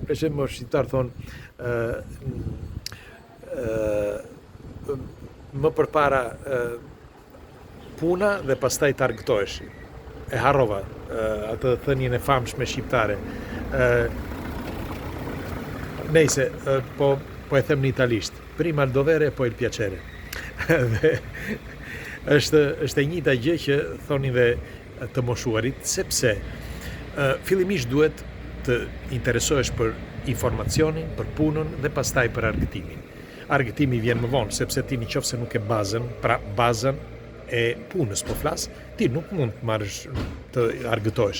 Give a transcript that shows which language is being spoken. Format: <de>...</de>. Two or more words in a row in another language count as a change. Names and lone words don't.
<sq>Pleqët e moshëm shqiptar thon më përpara puna dhe pastaj të argëtohesh. E harrova atë thënien e famshme shqiptare. Nejse, po e them në italisht.</sq> <it>Prima il dovere, poi il piacere.</it> <sq>Dhe është e njëjta gjë që thonin dhe të moshuarit, sepse fillimisht duhet të interesohesh për informacionin, për punën dhe pastaj për argëtimin. Argëtimi vjen më vonë, sepse ti nëse nuk e bazën, pra bazën e punës po flas, ti nuk mund të marrësh të argëtohesh.</sq>